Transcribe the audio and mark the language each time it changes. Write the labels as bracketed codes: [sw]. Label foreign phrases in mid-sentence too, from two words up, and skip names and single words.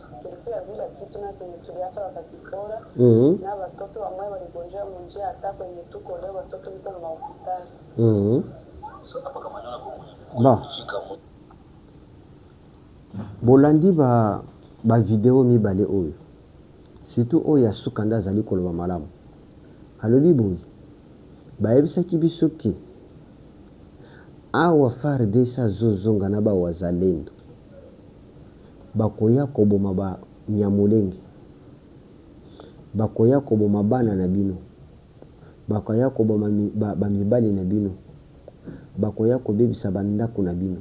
[sw] Tulikuwa vile kitu na kwenye tuliacha wakakipora, na watoto wa mwe waligonjea munjia hata kwenye tuko leo watoto wiko na hospitali. Sasa paka Kamanyola kufika [ln] bolandi ba video mibale oyo surtout oyo ya sukanda azali koloba malamu alobi boye bayebisaki biso ke awa FARDC azozonga na bawazalendo bakoya koboma Banyamulenge, bakoya koboma bana na bino, bakoya koboma bamibali na bino, bakoya kobebisa bandako na bino.